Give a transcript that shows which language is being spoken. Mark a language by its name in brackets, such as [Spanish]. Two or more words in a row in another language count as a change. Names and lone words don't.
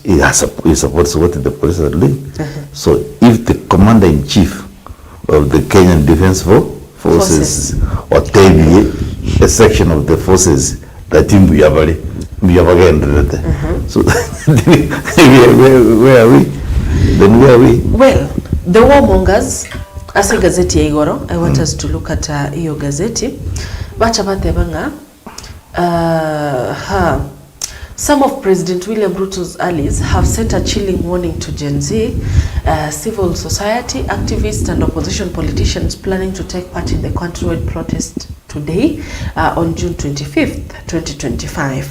[English] He supports what the police are doing. So if the commander-in-chief of the Kenyan Defense Forces or tell me a section of the forces that in Buyabari, so where are we? Then where are we? Well, the warmongers, as a [Swahili] gazeti ya Igoro, [English] I want us to look at [Swahili] iyo gazeti. [Gusii] Bacha batebanga, [English] some of President William Ruto's allies have sent a chilling warning to Gen Z, civil society, activists and opposition politicians planning to take part in the countrywide protest today on June 25th, 2025.